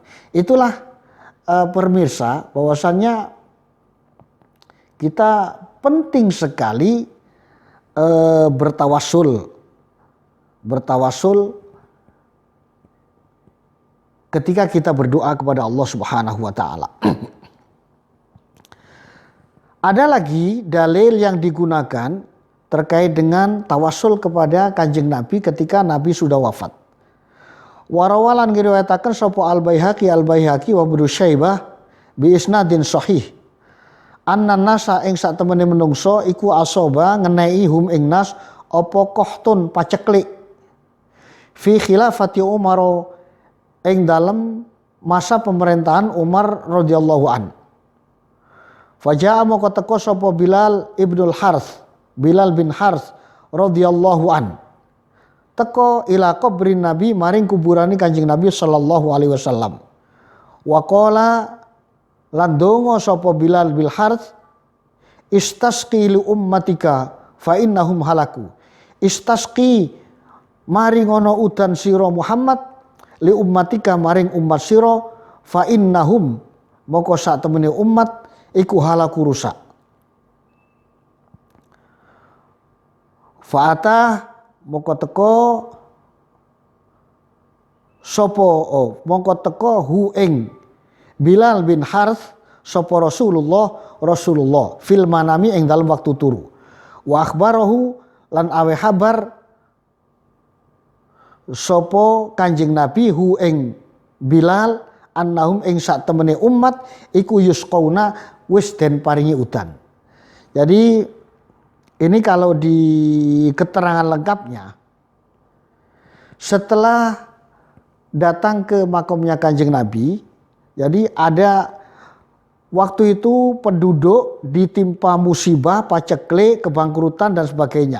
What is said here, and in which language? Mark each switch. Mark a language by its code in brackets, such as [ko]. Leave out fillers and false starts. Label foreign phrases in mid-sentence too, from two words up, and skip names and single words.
[id] Itulah pemirsa, bahwasannya kita penting sekali bertawassul ketika kita berdoa kepada Allah Subhanahu wa taala. Ada lagi dalil yang digunakan terkait dengan tawassul kepada Kanjeng Nabi ketika Nabi sudah wafat. [jv] Warawalan ngiriwayataken sapa Al-Baihaqi wa Ibnu Syaibah [ar] بإسناد صحيح. أن الناس [jv] ing sak temene menungso iku asoba ngenei hum ing nas apa qahtun paceklik [ar] في خلافة عمر [jv] ing dalem masa pemerintahan Umar [ar] رضي الله عن. [jv] Faja'a moko teko sapa Bilal bin Harth [ar] رضي الله عن. [jv] Teko [ar] إلى قبر النبي [jv] maring kuburane Kanjeng Nabi [ar] صلى الله عليه وسلم. وقال [jv] lan donga sapa [ar] Bilal bin Harth, استسق لأمتك فإنهم هلكوا. [jv] Istasqi maring ana udan sira Muhammad [ar] لأمتك [jv] maring umat sira [ar] فإنهم [jv] moko sak temene umat iku halaku rusak. Fa'ata moko teko sapa moko teko hu ing Bilal bin Harth sapa Rasulullah [ar] في المنام [jv] ing dalam waktu turu. [ar] وأخبره [jv] lan awe habar sapa Kanjeng Nabi hu ing Bilal annahum ing sak temene umat iku yusqauna wis den paringi udan. [id] Jadi ini kalau di keterangan lengkapnya, setelah datang ke makamnya Kanjeng Nabi, jadi ada waktu itu penduduk ditimpa musibah, paceklik, kebangkrutan dan sebagainya.